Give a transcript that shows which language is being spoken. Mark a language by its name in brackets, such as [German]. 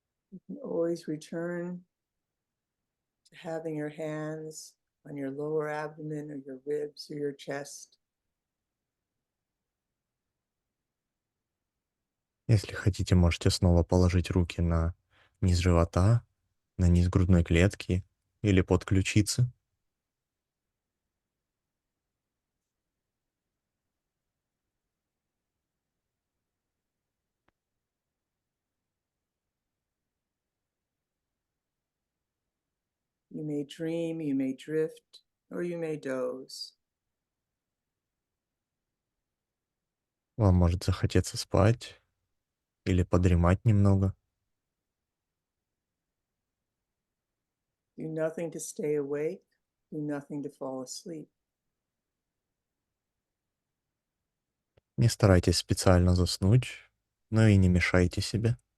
[English] You can always return to having your hands on your lower abdomen or your ribs or your chest. [Russian] Если хотите, можете снова положить руки на низ живота, на низ грудной клетки или под ключицы. [English] You may dream, you may drift, or you may doze. [Russian] Вам может захотеться спать или подремать немного. [English] Do nothing to stay awake, do nothing to fall asleep. [Russian] Не старайтесь специально заснуть, но и не мешайте себе.